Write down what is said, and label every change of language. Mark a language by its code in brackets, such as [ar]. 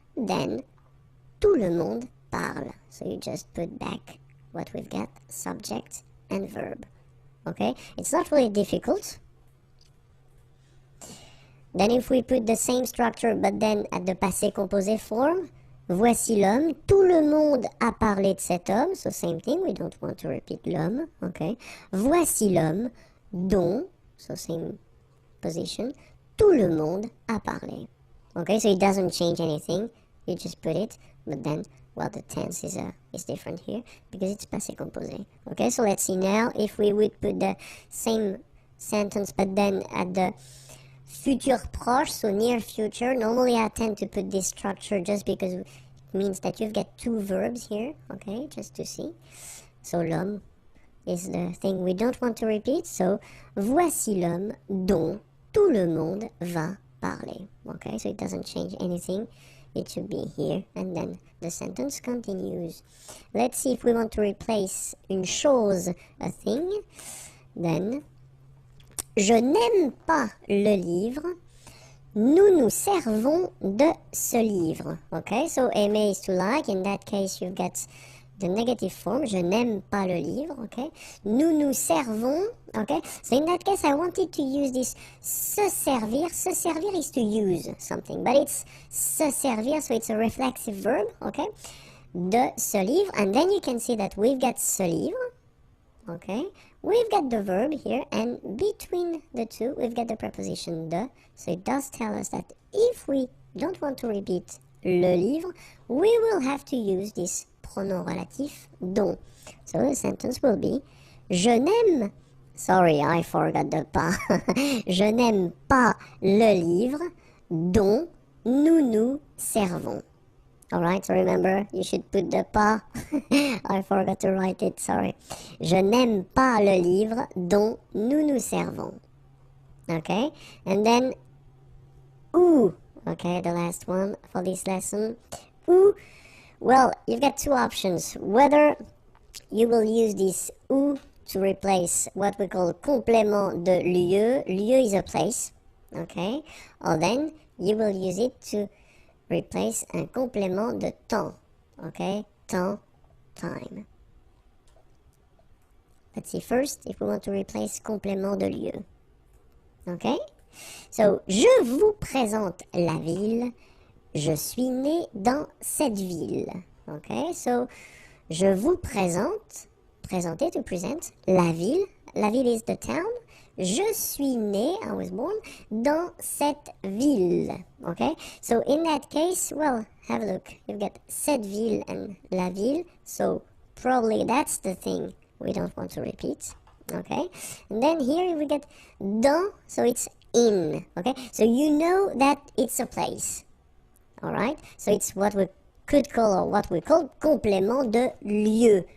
[fr] Then, tout le monde parle. [en] So you just put back what we've got, subject and verb. Okay? It's not really difficult. Then if we put the same structure, but then at the passé composé form, [fr] voici l'homme, tout le monde a parlé de cet homme, [en] so same thing, we don't want to repeat l'homme, okay. [fr] Voici l'homme, dont, [en] so same position, [fr] tout le monde a parlé. [en] Okay, so it doesn't change anything, you just put it, but then, well, the tense is different here, because it's passé composé. Okay, so let's see now, if we would put the same sentence, but then at the futur proche, so near future. Normally I tend to put this structure just because it means that you've got two verbs here, okay, just to see. So l'homme is the thing we don't want to repeat, so [fr] voici l'homme dont tout le monde va parler. [en] Okay, so it doesn't change anything, it should be here, and then the sentence continues. Let's see if we want to replace une chose, a thing, then [fr] je n'aime pas le livre. Nous nous servons de ce livre. [en] Okay, so aimer is to like. In that case, you've got the negative form. [fr] Je n'aime pas le livre. [en] Okay, [fr] nous nous servons. [en] Okay, so in that case, I wanted to use this se servir. Se servir is to use something, but it's se servir, so it's a reflexive verb. Okay, [fr] de ce livre, [en] and then you can see that we've got ce livre. Okay, we've got the verb here, and between the two, we've got the preposition de, so it does tell us that if we don't want to repeat le livre, we will have to use this pronom relatif dont. So the sentence will be, [fr] je n'aime, [en] sorry, I forgot the [fr] pas, je n'aime pas le livre dont nous nous servons. [en] Alright, so remember, you should put the pas. I forgot to write it, sorry. [fr] Je n'aime pas le livre dont nous nous servons. [en] Okay, and then où. Okay, the last one for this lesson. Où. Well, you've got two options. Whether you will use this où to replace what we call complément de lieu. Lieu is a place. Okay, or then you will use it to replace un complément de temps. Okay, temps, time. Let's see first if we want to replace complément de lieu. [fr] Okay, so je vous présente la ville. Je suis né dans cette ville. Okay, so je vous présente, présenter, [en] to present, [fr] la ville. La ville [en] is the town. [fr] Je suis né, [en] I was born, [fr] dans cette ville. [en] Okay, so in that case, well, have a look. You've got cette ville and la ville, so probably that's the thing we don't want to repeat. Okay, and then here we get dans, so it's in. Okay, so you know that it's a place. Alright, so it's what we could call, or what we call, complément de lieu.